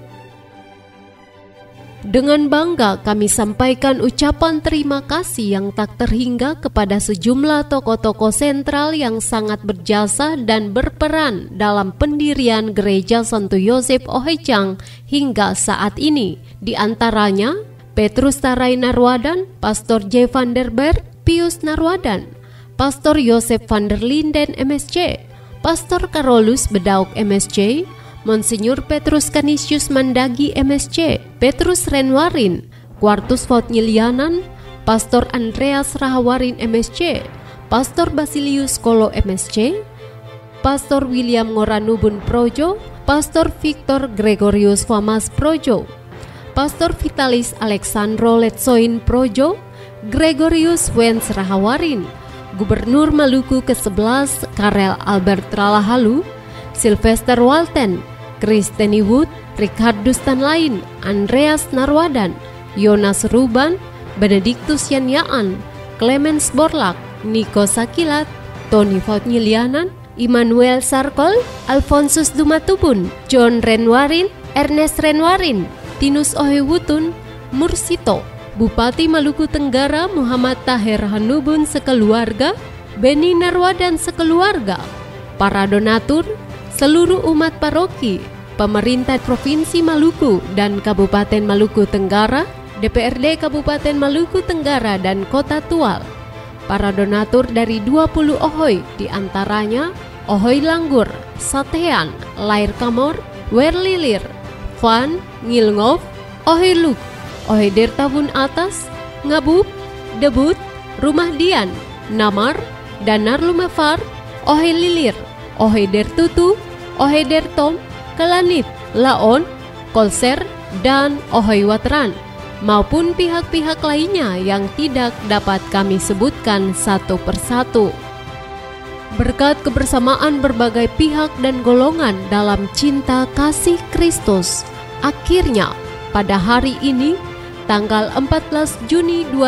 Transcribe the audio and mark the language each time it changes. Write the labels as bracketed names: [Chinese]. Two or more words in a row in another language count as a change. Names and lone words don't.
[Indonesian] Dengan bangga kami sampaikan ucapan terima kasih yang tak terhingga kepada sejumlah tokoh-tokoh sentral yang sangat berjasa dan berperan dalam pendirian Gereja Santo Yosep Ohijang hingga saat ini. Di antaranya Petrus Tarai Narwadan, Pastor J. van der Berg, Pius Narwadan, Pastor Yosef van der Linden MSc, Pastor Carolus Bedauk MSc, Monsinyur Petrus Canisius Mandagi MSc, Petrus Renwarin, Quartus Vautnylianan, Pastor Andreas Rahawarin MSc, Pastor Basilius Kolo MSc, Pastor William Ngoranubun Projo, Pastor Victor Gregorius Famas Projo, Pastor Vitalis Alexandro Letsoin Projo, Gregorius Wens Rahawarin, Gubernur Maluku ke-11 Karel Albert Ralahalu, Sylvester Walten, Kristeni Wood, Ricardus Tanlain, Andreas Narwadan, Yonas Ruban, Benedictus Yanyaan, Clemens Borlak, Nico Sakilat, Tony Vautnylianan, Immanuel Sarkol, Alfonsus Dumatubun, John Renwarin, Ernest Renwarin, Tinus Ohewutun, Mursito, Bupati Maluku Tenggara Muhammad Taher Hanubun sekeluarga, Beni Narwadan sekeluarga, para donatur, seluruh umat paroki, pemerintah Provinsi Maluku dan Kabupaten Maluku Tenggara, DPRD Kabupaten Maluku Tenggara dan Kota Tual, para donatur dari 20 Ohoi, diantaranya Ohoi Langgur, Satean, Lair Kamor, Werlilir, Van, Ngilngov, Ohoi Luk, Ohoi Dertabun Atas, Ngabub, Debut, Rumah Dian, Namar, Danar Lumefar, Ohoi Lilir, Ohoi Dertutu, Ohoi Dertom, Kelanit, Laon, Kolser, dan Ohoi Watran, maupun pihak-pihak lainnya yang tidak dapat kami sebutkan satu persatu. Berkat kebersamaan berbagai pihak dan golongan dalam cinta kasih Kristus, akhirnya pada hari ini, tanggal 14 Juni